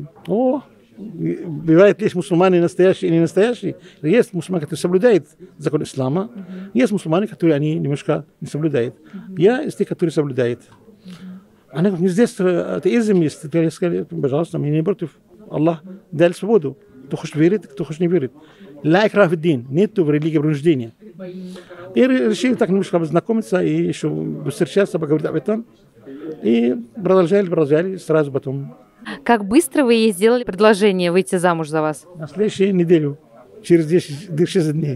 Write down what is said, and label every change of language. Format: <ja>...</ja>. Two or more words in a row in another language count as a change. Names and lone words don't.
<ru>О, бывает, есть мусульмане настоящие и не настоящие. Есть мусульмане, которые соблюдают закон ислама. Есть мусульмане, которые они немножко не соблюдают. Я из тех, которые соблюдают. Она говорит, здесь атеизм есть. Я сказал, пожалуйста, мне не против. Аллах дал свободу. Кто хочет верит, кто хочет не верит.</ru> <ar>لا إكراه في الدين.</ar> <ru>Нету в религии принуждения. И решили так немножко познакомиться и еще встречаться, поговорить об этом. И продолжали, сразу потом. Как быстро вы ей сделали предложение выйти замуж за вас? На следующую неделю, через 6 дней.</ru>